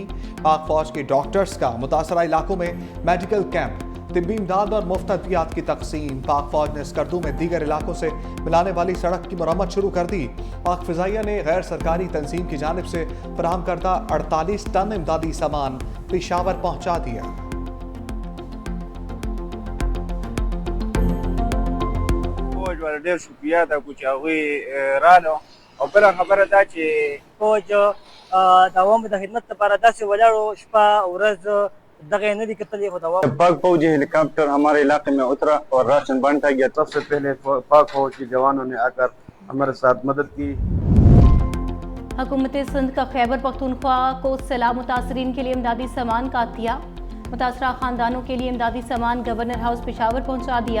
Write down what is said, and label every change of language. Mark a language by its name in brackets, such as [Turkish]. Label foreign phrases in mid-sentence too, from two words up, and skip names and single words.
[Urdu] پاک فوج کے ڈاکٹرز کا متاثرہ علاقوں میں [English] medical camp, [Urdu] طبی امداد اور مفت ادویات کی تقسیم. پاک فوج نے سکردو میں دیگر علاقوں سے ملانے والی سڑک کی مرمت شروع کر دی. پاک فضائیہ نے غیر سرکاری تنظیم کی جانب سے فراہم کردہ 48 ٹن امدادی سامان پشاور پہنچا دیا. [Pashto] فوج ولا ډېر شکریه ده چې هغوی رالو او بله خبره دا چې فوج د عوامو د خدمت لپاره داسې ولاړو شپه ورځ دغه نه دي کتلې خو د عوامو [Urdu] پاک فوجی ہیلی کاپٹر ہمارے علاقے میں اترا اور راشن بانٹا گیا. سب سے پہلے پاک فوج کے جوانوں نے آ کر ہمارے ساتھ مدد کی. حکومت سندھ کا خیبر پختونخوا کو سیلاب متاثرین کے لیے امدادی سامان کا عطیہ. متاثرہ خاندانوں کے لیے امدادی سامان گورنر ہاؤس پشاور پہنچا دیا.